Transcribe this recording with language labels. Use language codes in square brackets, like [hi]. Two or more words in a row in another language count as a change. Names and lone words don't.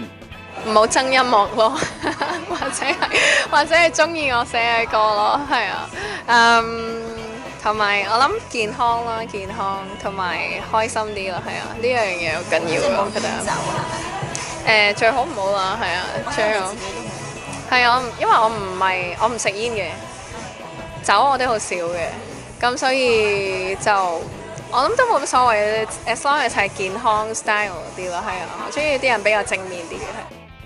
[yue] 唔好憎音樂咯，或者係中意我寫嘅歌咯，係啊，同埋我諗健康啦，健康同埋開心啲咯，係啊，呢樣嘢好緊要嘅，我覺得。最好唔好啦，係啊，最好。係啊，因為我唔食煙嘅，酒我都好少嘅，咁所以就。我諗都冇乜所謂， [en] as long as [yue] 係健康 style 啲咯，係啊，我中意啲人比較正面啲嘅。